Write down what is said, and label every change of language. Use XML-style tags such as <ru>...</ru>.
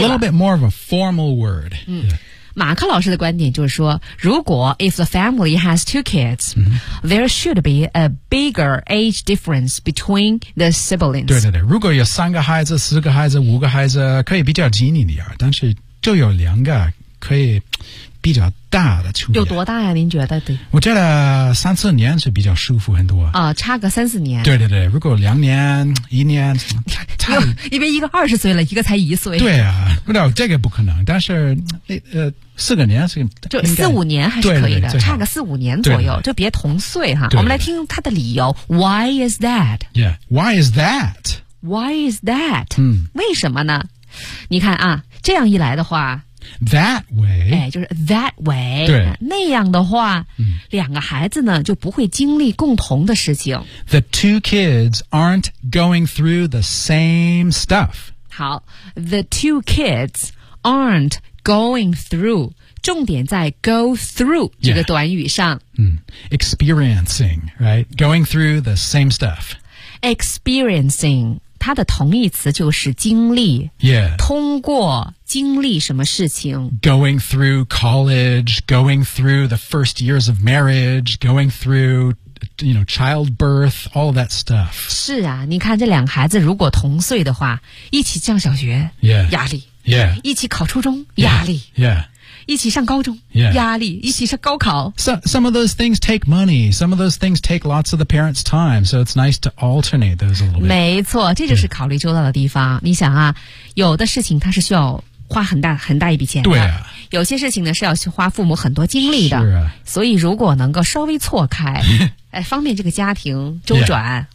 <en>了 It's a little bit more of a formal word、</en> <zh>马克老师的观点就是说如果</zh> <en>if the family has two kids、there should be a bigger age difference between the siblings</en> <zh>对对对如果有三个孩子四个孩子五个孩子可以比较紧一点但是就有两个可以比较大的区别有多大呀您觉得对我觉得三四年是比较舒服很多差个三四年对对对如果两年一年因为一个二十岁了一个才一岁对啊不知道这个不可能但是四个年是就四五年还是可以的对对对差个四五年左右对对对就别同岁哈对对对我们来听他的理由</zh> <en>Why is that? Yeah, why is that? Why is that?、嗯、</en> <zh>为什么呢你看啊这样一来的话</zh> <en>That way,、</en> <zh>就是</zh> <en>that way,</en> <zh>对那样的话、两个孩子呢就不会经历共同的事情。</zh> <en>The two kids aren't going through the same stuff. 好 ,the two kids aren't going through,</en> <zh>重点在</zh> <en>go through</en> <zh>这个短语上。</zh> <en>Yeah. Experiencing, right? Going through the same stuff.</en> <zh>Experiencing. 它的同义词就是经历</zh> <en>yeah,</en> <zh>通过经历什么事情</zh> <en>Going through college Going through the first years of marriage Going through you know, childbirth All that stuff</en> <zh>是啊你看这两个孩子如果同岁的话一起上小学</zh> <en>yeah,</en> <zh>压力</zh> <en>yeah,</en> <zh>一起考初中</zh> <en>yeah,</en> <zh>压力</zh> <en>yeah,</en> <zh>一起上高中</zh> <en>yeah,</en> <zh>压力一起上高考</zh> <en>some of those things take money Some of those things take lots of the parents' time So it's nice to alternate those a little bit</en> <zh>没错这就是考虑周到的地方、yeah. 你想啊有的事情它是需要花很大一笔钱的对啊有些事情呢是要花父母很多精力的是啊所以如果能够稍微错开方便这个家庭周转</zh>